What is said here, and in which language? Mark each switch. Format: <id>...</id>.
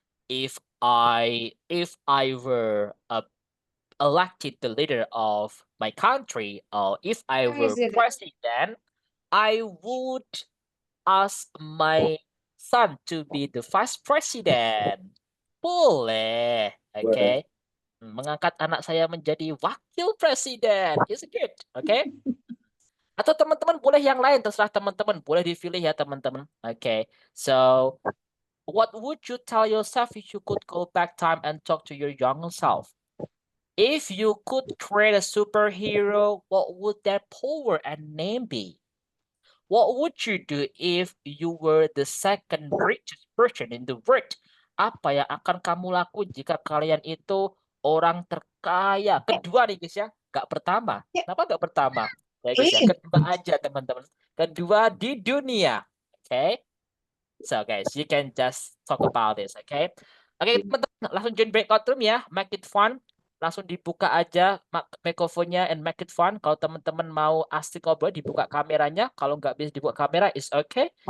<en>If I were elected the leader of my country, or if I were president, I would ask my son to be the vice president.</en> <id>Boleh, oke. Okay? Mengangkat anak saya menjadi wakil presiden.</id> <en>Is good,</en> <id>oke? Okay? Atau teman-teman boleh yang lain, terserah teman-teman. Boleh dipilih ya teman-teman. Oke, okay.</id> <en>So what would you tell yourself if you could go back time and talk to your younger self? If you could create a superhero, what would their power and name be? What would you do if you were the second richest person in the world?</en> <id>Apa yang akan kamu lakukan jika kalian itu orang terkaya? Kedua nih guys ya, gak pertama. Kenapa gak pertama? Ya guys ya, kedua aja teman-teman. Kedua di dunia. Okay.</id> <en>So guys, you can just talk about this, okay?</en> <id>Oke, teman-teman, langsung join breakout room ya.</id> <en>Make it fun.</en> <id>Langsung dibuka aja microphone-nya</id> <en>and make it fun.</en> <id>Kalau teman-teman mau asik ngobrol, dibuka kameranya. Kalau nggak bisa dibuka kamera,</id> <en>it's okay.</en>